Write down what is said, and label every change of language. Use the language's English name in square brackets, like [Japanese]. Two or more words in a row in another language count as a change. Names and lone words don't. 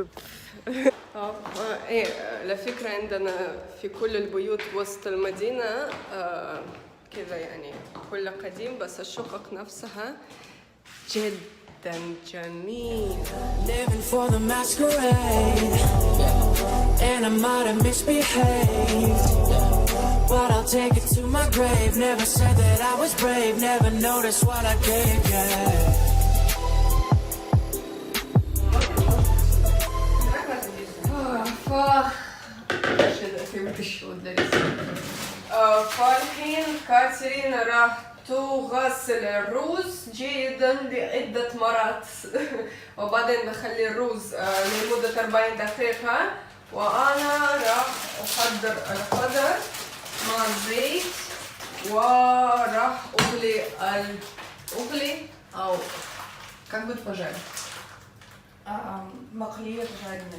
[Arabic] ايه لفكرة عندنا في كل البيوت وسط المدينة كذا يعني كل قديم بس الشقق نفسها جدا جميلة. [English] Living for the masquerade, and I might have misbehaved, but I'll take it to my grave. Never said that I was brave, never noticed what I gave, yeah. [Arabic] فالحين كاترينا راح تغسل الرز جيدا لعدة مرات وبعدين نخلي الرز لمدة 40 دقيقة وأنا راح أحضر القدر مع الزيت وراح أغلي أو [Russian] как будет пожарить [Arabic] مقلية جاهزة.